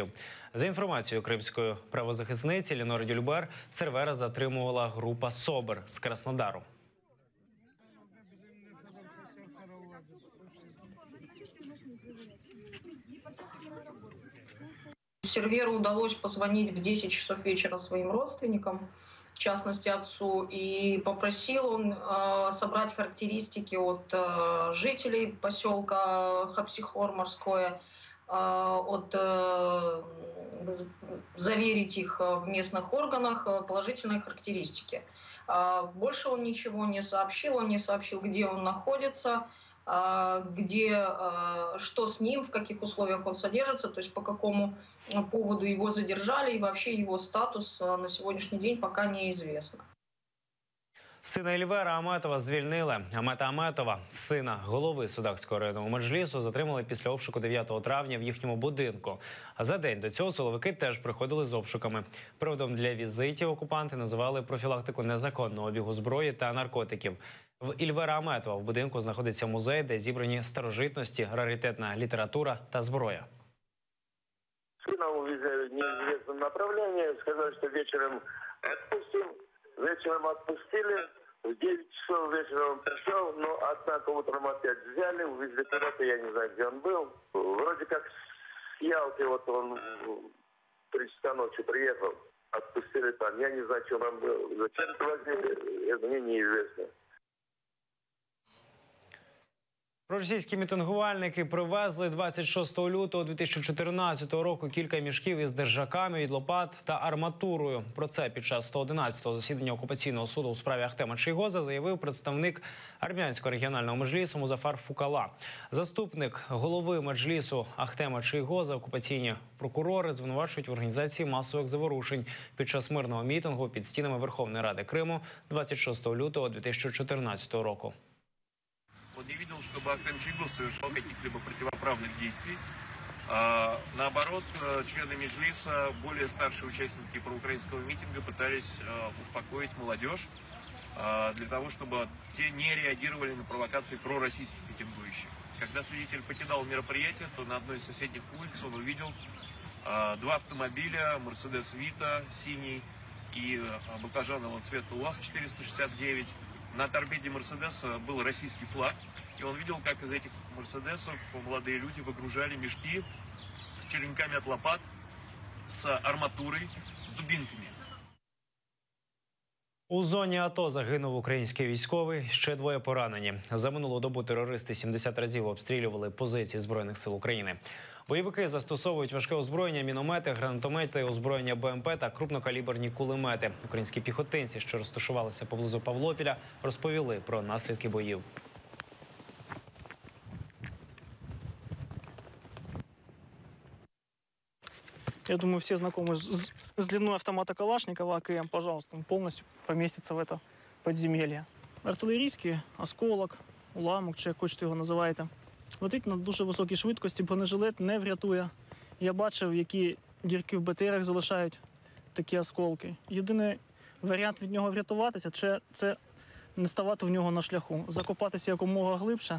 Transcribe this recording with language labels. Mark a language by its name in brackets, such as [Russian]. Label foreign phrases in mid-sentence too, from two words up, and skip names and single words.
[Ukrainian] За інформацією кримської правозахисниці Лінори Дюльбер, сервера затримувала група СОБР з Краснодару. [Russian] Серверу удалось позвонить в 10 часов вечера своим родственникам, в частности отцу, и попросил он собрать характеристики от жителей поселка Хапсихор Морское, заверить их в местных органах положительные характеристики. Больше он ничего не сообщил, где он находится, что с ним, в каких условиях он содержится, то есть по какому поводу его задержали, и вообще его статус на сегодняшний день пока неизвестно. [Ukrainian] Сина Ельвера Аметова звільнили. Амета Аметова, сина голови Судакського районного меджлісу, затримали після обшуку 9 травня в їхньому будинку. А за день до цього силовики теж приходили з обшуками. Приводом для візитів окупанти називали профілактику незаконного обігу зброї та наркотиків. В Ельвера Аметова в будинку знаходиться музей, де зібрані старожитності, раритетна література та зброя. [Russian] Сына увезли в неизвестном направлении, сказали, что вечером отпустим. Вечером отпустили, в 9 часов вечера он пришел, но однако утром опять взяли, увезли куда-то, я не знаю, где он был. Вроде как с Ялты, вот он в 3 часа ночи приехал, отпустили там. Я не знаю, что там было. Зачем-то возили, это мне неизвестно. [Ukrainian] Проросійські мітингувальники привезли 26 лютого 2014 року кілька мішків із держаками від лопат та арматурою. Про це під час 111-го засідання окупаційного суду у справі Ахтема Чийгоза заявив представник армянського регіонального меджлісу Музафар Фукала. Заступник голови меджлісу Ахтема Чийгоза окупаційні прокурори звинувачують в організації масових заворушень під час мирного мітингу під стінами Верховної Ради Криму 26 лютого 2014 року. [Russian] Он не видел, чтобы Ахтем Чийгоз совершал каких-либо противоправных действий. Наоборот, члены Меджлиса, более старшие участники проукраинского митинга пытались успокоить молодежь для того, чтобы те не реагировали на провокации пророссийских митингующих. Когда свидетель покидал мероприятие, то на одной из соседних улиц он увидел два автомобиля, Мерседес Вита синий и баклажанового цвета УАЗ-469. На торпеде Мерседеса был российский флаг, и он видел, как из этих Мерседесов молодые люди выгружали мешки с черенками от лопат, с арматурой, с дубинками. [Ukrainian] У зоні АТО загинув український військовий, ще двоє поранені. За минулу добу терористи 70 разів обстрілювали позиції Збройних сил України. Бойовики застосовують важке озброєння, міномети, гранатомети, озброєння БМП та крупнокаліберні кулемети. Українські піхотинці, що розташувалися поблизу Павлопіля, розповіли про наслідки боїв. [Russian] Я думаю, все знакомы с длиной автомата Калашникова АКМ, пожалуйста, он полностью поместится в это подземелье. [Ukrainian] Артилерійський осколок, уламок, чи як хочете його називаєте. Летить на дуже високій швидкості, бронежилет не врятує. Я бачив, які дірки в БТРах залишають такі осколки. Єдиний варіант від нього врятуватися – це не ставати в нього на шляху, закопатися якомога глибше.